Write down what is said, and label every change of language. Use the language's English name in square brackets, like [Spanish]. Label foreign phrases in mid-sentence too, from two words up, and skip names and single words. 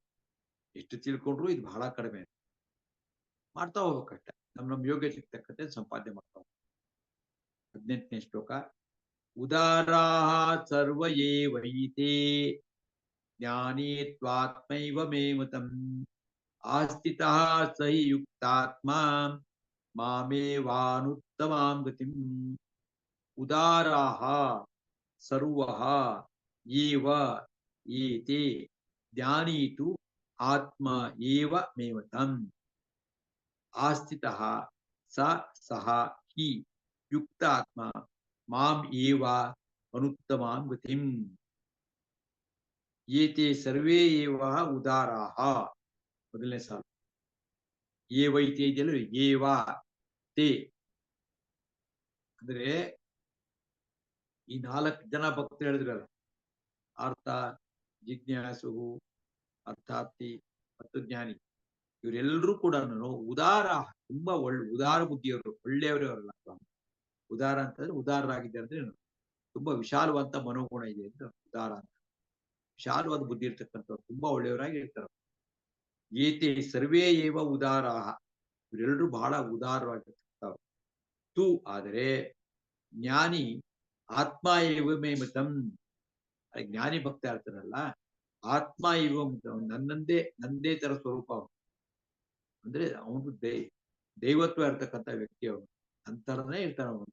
[Kannada] ಎಷ್ಟು ತಿಳ್ಕೊಂಡ್ರು ಇದು ಬಹಳ ಕಡಿಮೆ. ಮಾಡ್ತಾ ಹೋಗ್ಬೇಕಷ್ಟೆ. ನಮ್ ಯೋಗ್ಯತೆಗೆ ತಕ್ಕಂತೆ ಸಂಪಾದನೆ ಮಾಡ್ತಾ ಹೋಗ್ಬೇಕು. [Sanskrit] 18ನೇ ಶ್ಲೋಕ. ಉದಾರಾಹ ಸರ್ವ ಏವೈತೆ ಜ್ಞಾನಿ ತ್ವಾತ್ಮೈವ ಮೇ ಮತಂ ಆಸ್ಥಿತಃ ಸ ಹಿ ಯುಕ್ತಾತ್ಮ ಮಾಮೇವಾನುತ್ತಮಾಂ ಗತಿಂ. ಉದಾರಾಹ ಸರ್ವಃ ಏವ ಏತೆ ಜ್ಞಾನಿ ತು ಆತ್ಮ ಏವ ಮೇ ಮತಂ ಆಸ್ಥಿತಃ ಸಹ ಹಿ ಯುಕ್ತಾತ್ಮ ಮಾಂ ಏವ ಅನುತ್ತಮಾಂ ಗತಿಂ. ಏತೆ ಸರ್ವೇ ಏವ ಉದಾರಾಹ. [Kannada] ಮೊದಲನೇ ಸಾಲು ಏವೈತೆ ಇದೆಯಲ್ಲ, [Sanskrit] ಏವ ತೇ [Kannada] ಅಂದ್ರೆ ಈ 4 ಜನ ಭಕ್ತರು ಹೇಳಿದ್ರಲ್ಲ, ಅರ್ಥ, ಜಿಜ್ಞಾಸು, ಅರ್ಥಾರ್ಥಿ ಮತ್ತು ಜ್ಞಾನಿ, ಇವರೆಲ್ಲರೂ ಕೂಡ ಉದಾರ, ತುಂಬಾ ಉದಾರ ಬುದ್ಧಿಯವರು, ಒಳ್ಳೆಯವರವರಲ್ಲ. ಉದಾರ ಅಂತಂದ್ರೆ ಉದಾರರಾಗಿದ್ದಾರೆ ಅಂದ್ರೆ ತುಂಬಾ ವಿಶಾಲವಂತ ಮನೋಗುಣ ಇದೆ ಅಂತ ಉದಾರ ಅಂತ. ವಿಶಾಲವಾದ ಬುದ್ಧಿ ಇರ್ತಕ್ಕಂಥವ್ರು, ತುಂಬಾ ಒಳ್ಳೆಯವರಾಗಿ ಇರ್ತಾರೆ. [Sanskrit] ಏತೆ ಸರ್ವೇ ಏವ ಉದಾರಾಹ, [Kannada] ಇವರೆಲ್ಲರೂ ಬಹಳ ಉದಾರವಾಗಿರ್ತಕ್ಕಂಥವ್ರು. ತು ಆದರೆ ಜ್ಞಾನಿ [Sanskrit] ಆತ್ಮ ಏವ ಮೇ ಮತಂ, [Kannada] ಜ್ಞಾನಿ ಭಕ್ತ ಇರ್ತಾರಲ್ಲ, ಆತ್ಮ ಇವ ನಂದೇ ತರ ಸ್ವರೂಪ ಅವನು. ಅಂದ್ರೆ ಅವನು ದೈವತ್ವ ಇರ್ತಕ್ಕಂಥ ವ್ಯಕ್ತಿ ಅವನು, ನಂತರನೇ ಇರ್ತಾನ ಅವನು.